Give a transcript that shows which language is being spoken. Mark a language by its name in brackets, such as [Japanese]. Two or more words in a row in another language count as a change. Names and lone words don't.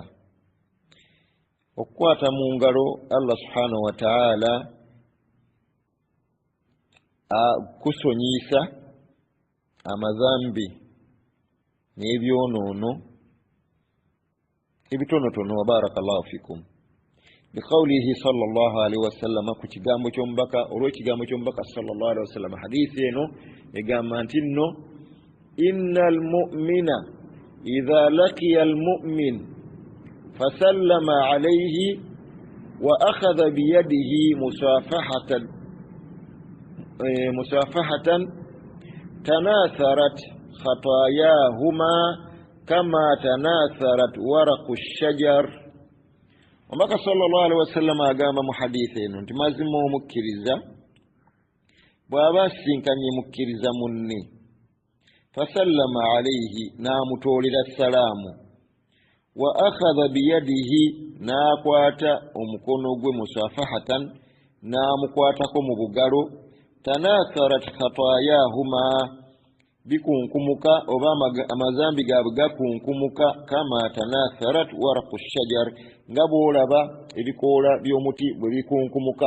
[Ganda] Okukwata mu ngalo Allah [Arabic] سبحانه وتعالى [Ganda] kusonyiisa amazambi n'ebyonoono ebitonotono. [Arabic] وبارك الله فيكم. بقوله صلى الله عليه وسلم, [Ganda] ku kigambo ky'omubaka, olw'ekigambo ky'omubaka [Arabic] صلى الله عليه وسلم, [Ganda] hadiisi eno egamba nti nno [Arabic] إن المؤمن إذا لقي المؤمن فسلم عليه وأخذ بيده مصافحة تناثرت خطاياهما كما تناثرت ورق الشجر. [Ganda] Omubaka [Arabic] صلى الله عليه وسلم [Ganda] agamba mu hadiisi eno nti mazima omukkiriza bw'aba asinkanye mukkiriza munne, [Arabic] فسلم عليه, [Ganda] n'amutoolera salaamu, [Arabic] وأخذ بيده, [Ganda] n'akwata omukono gwe, musafahatan, n'amukwatako mu bugalo, [Arabic] تناثرت خطاياهما, [Ganda] bikunkumuka oba amazambi gaabwe gakunkumuka, [Arabic] كما تناثرت ورق شجر, [Ganda] nga bw'olaba ebikoola by'omuti bwe bikunkumuka.